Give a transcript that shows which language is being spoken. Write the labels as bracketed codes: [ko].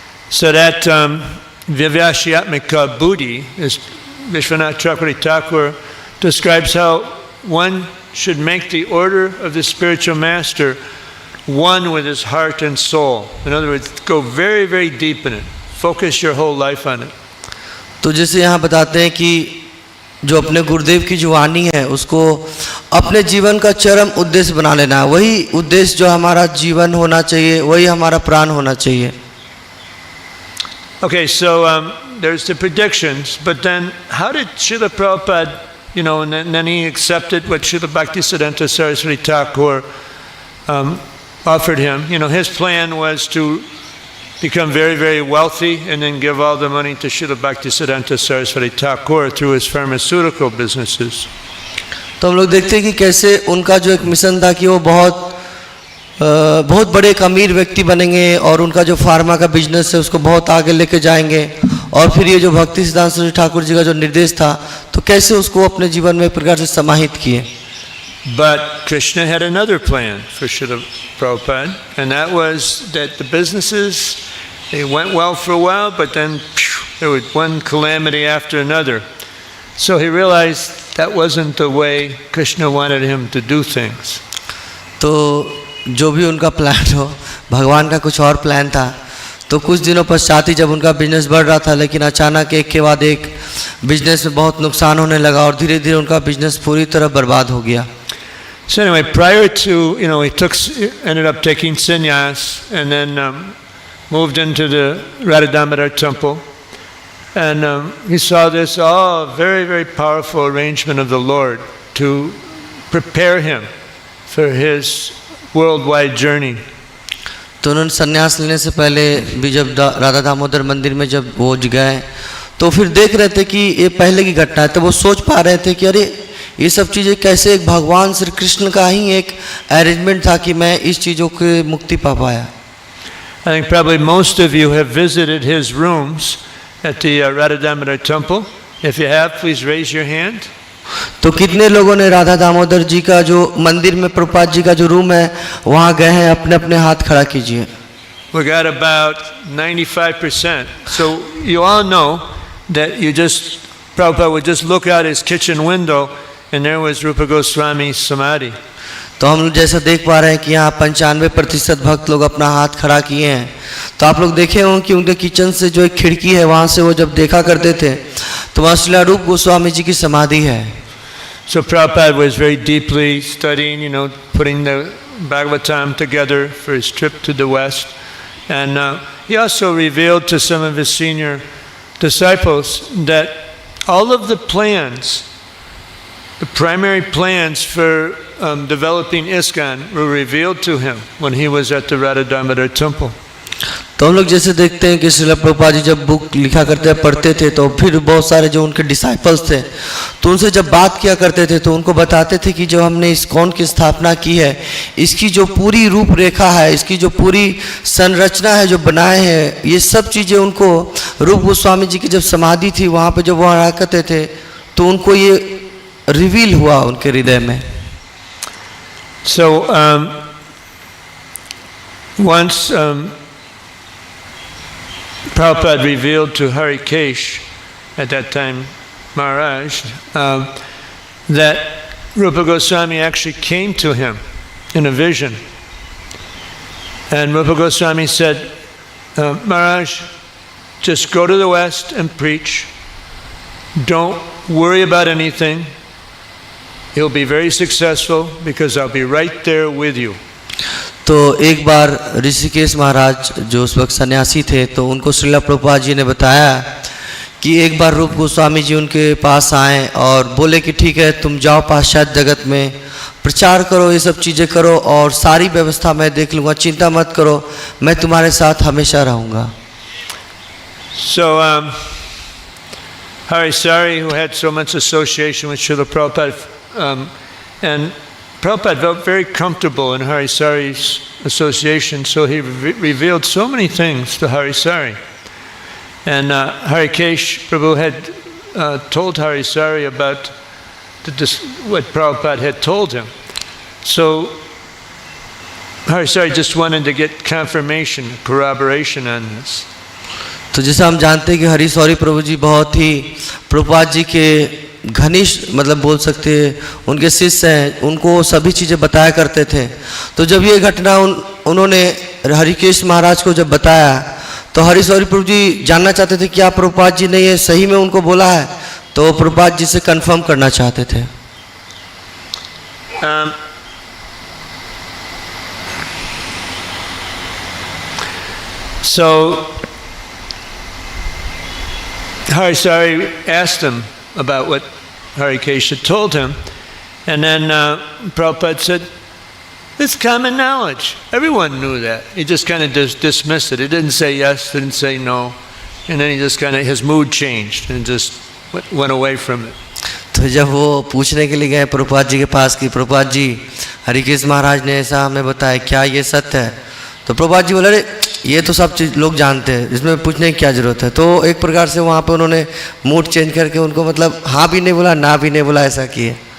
[en] So that Vyavashyatmika Buddhi, is Vishwanath Chakravarti Thakur describes how one should make the order of the spiritual master one with his heart and soul. In other words, go very, very deep in it. Focus your whole life on it. [hi] तो जैसे यहाँ बताते हैं कि जो अपने गुरुदेव की जो वाणी है उसको अपने जीवन का चरम उद्देश्य बना लेना है. वही उद्देश्य जो हमारा जीवन होना चाहिए, वही हमारा प्राण होना चाहिए. [en] Okay, so there's the predictions, but then how did Srila Prabhupada, and then he accepted what Srila Bhaktisiddhanta Saraswati Thakur offered him. His plan was to become very, very wealthy and then give all the money to Srila Bhaktisiddhanta Saraswati Thakur through his pharmaceutical businesses. [hi] तो हम लोग देखते हैं कि कैसे उनका जो एक मिशन था कि वो बहुत बड़े एक अमीर व्यक्ति बनेंगे और उनका जो फार्मा का बिजनेस है उसको बहुत आगे लेके जाएंगे, और फिर ये जो भक्ति सिद्धांत सरस्वती ठाकुर जी का जो निर्देश था तो कैसे उसको अपने जीवन में एक प्रकार से समाहित किए. [en] But Krishna had another plan for Srila Prabhupada, and that was that the businesses, they went well for a while, but then there was one calamity after another. So he realized that wasn't the way Krishna wanted him to do things. [hi] तो जो भी उनका plan हो, भगवान का कुछ और plan था. तो कुछ दिनों पश्चात ही जब उनका बिजनेस बढ़ रहा था, लेकिन अचानक एक के बाद एक बिजनेस में बहुत नुकसान होने लगा और धीरे धीरे उनका बिजनेस पूरी तरह बर्बाद हो गया. [en] So anyway, prior to, he ended up taking sannyas and then moved into the Radha Damodar temple. And he saw this very, very powerful arrangement of the Lord to prepare him for his worldwide journey. [hi] तो उन्होंने संन्यास लेने से पहले भी जब राधा दामोदर मंदिर में जब वो गए तो फिर देख रहे थे कि ये पहले की घटना है, तो वो सोच पा रहे थे कि अरे ये सब चीज़ें कैसे एक भगवान श्री कृष्ण का ही एक अरेंजमेंट था कि मैं इस चीज़ों की मुक्ति पा पाया. [en] I think probably most of you have visited his rooms at the Radha Damodar temple. If you have, please raise your hand. [hi] तो कितने लोगों ने राधा दामोदर जी का जो मंदिर में प्रभुपाद जी का जो रूम है वहाँ गए हैं, अपने अपने हाथ खड़ा कीजिए. [en] We got about 95%. So you all know that Prabhupada would just look out his kitchen window and there was Rupa Goswami's samadhi. [hi] तो हम लोग जैसा देख पा रहे हैं कि यहाँ 95% भक्त लोग अपना हाथ खड़ा किए हैं. तो आप लोग देखे होंगे कि उनके किचन से जो एक खिड़की है वहाँ से वो जब देखा करते थे तो वहाँ श्री रूप गोस्वामी जी की समाधि है. [en] So Prabhupada was very deeply studying, putting the Bhagavatam together for his trip to the West. And he also revealed to some of his senior disciples that all of the plans, the primary plans for developing ISKCON were revealed to him when he was at the Radha Damodar temple. [hi] तो हम लोग जैसे देखते हैं कि श्रील प्रभुपाद जी जब book लिखा करते पढ़ते थे तो फिर बहुत सारे जो उनके डिसाइपल्स थे तो उनसे जब बात किया करते थे तो उनको बताते थे कि जो हमने इस्कॉन की स्थापना की है इसकी जो पूरी रूपरेखा है, इसकी जो पूरी संरचना है जो बनाए हैं, ये सब चीज़ें उनको रूप गोस्वामी जी की जब समाधि थी वहाँ पे जब वो रहा करते थे तो उनको ये रिवील हुआ उनके हृदय में. [en] So once Prabhupada revealed to Harikesh, at that time Maharaj, that Rupa Goswami actually came to him in a vision. And Rupa Goswami said, Maharaj, just go to the West and preach. Don't worry about anything. You'll be very successful because I'll be right there with you. [hi] तो एक बार ऋषिकेश महाराज जो उस वक्त सन्यासी थे तो उनको श्रीला प्रभुपाद जी ने बताया कि एक बार रूप गोस्वामी जी उनके पास आए और बोले कि ठीक है तुम जाओ पाश्चात्य जगत में प्रचार करो, ये सब चीज़ें करो और सारी व्यवस्था मैं देख लूँगा, चिंता मत करो, मैं तुम्हारे साथ हमेशा रहूँगा. [en] So Harisari, who had so much association with Srila Prabhupada, and Prabhupada felt very comfortable in Harisari's association, so he revealed so many things to Harisari. And Harikesh Prabhu had told Harisari about what Prabhupada had told him. So Harisari just wanted to get confirmation, corroboration on this. [hi] तो जैसे हम जानते हैं कि हरीशौरी प्रभु जी बहुत ही प्रभुपाद जी के घनिष्ठ मतलब बोल सकते हैं उनके शिष्य हैं, उनको सभी चीज़ें बताया करते थे. तो जब ये घटना उन्होंने हरिकेश महाराज को जब बताया तो हरीशौरी प्रभु जी जानना चाहते थे कि क्या प्रभुपाद जी ने ये सही में उनको बोला है, तो प्रभुपाद जी से कंफर्म करना चाहते थे. [en] So Harisari asked him about what Harikesh had told him, and then Prabhupada said, it's common knowledge. Everyone knew that. He just kind of dismissed it. He didn't say yes, didn't say no, and then he just kind of, his mood changed and just went away from it. [hi] तो जब वो पूछने के लिए गए प्रभुपाद जी के पास कि प्रभुपाद जी हरिकेश महाराज ने ऐसा हमें बताया, क्या ये सत्य है? तो प्रभुपाद जी बोले अरे ये तो सब चीज़ लोग जानते हैं, इसमें पूछने की क्या ज़रूरत है. तो एक प्रकार से वहाँ पे उन्होंने मूड चेंज करके उनको मतलब हाँ भी नहीं बोला ना भी नहीं बोला, ऐसा किए.